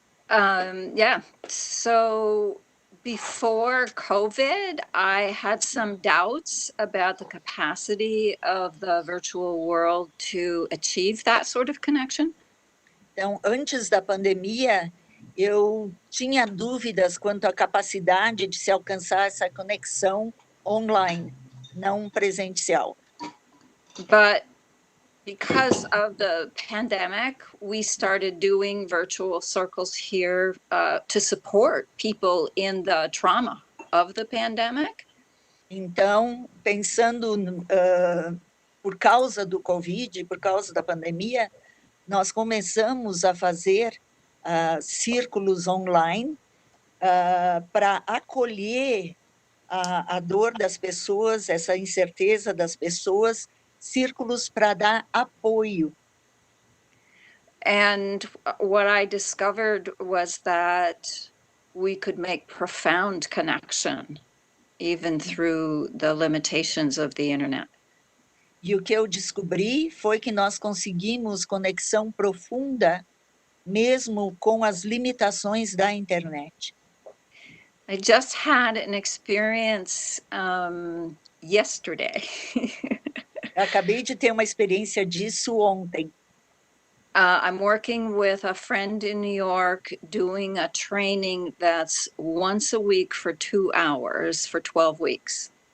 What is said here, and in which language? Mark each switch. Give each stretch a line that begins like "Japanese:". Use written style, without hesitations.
English: Yeah, so before COVID, I had some doubts about the capacity of the virtual world to achieve that sort of connection.
Portuguese: Então, antes da pandemia, eu tinha dúvidas quanto à capacidade de se alcançar essa conexão online, não presencial.
English: But because of the pandemic, we started doing virtual circles here to support people in the trauma of the pandemic.
Portuguese: Então, pensando por causa do Covid, por causa da pandemia, nós começamos a fazer círculos online para acolher a dor das pessoas, essa incerteza das pessoas, círculos para dar apoio.
English: And what I discovered was that we could make profound connection even through the limitations of the internet.
Portuguese: E o que eu descobri foi que nós conseguimos conexão profunda mesmo com as limitações da internet.
English: I just had an experience yesterday.
Portuguese: Acabei de ter uma experiência disso ontem.
English: I'm working with a friend in New York doing a training that's once a week for 2 hours for 12 weeks.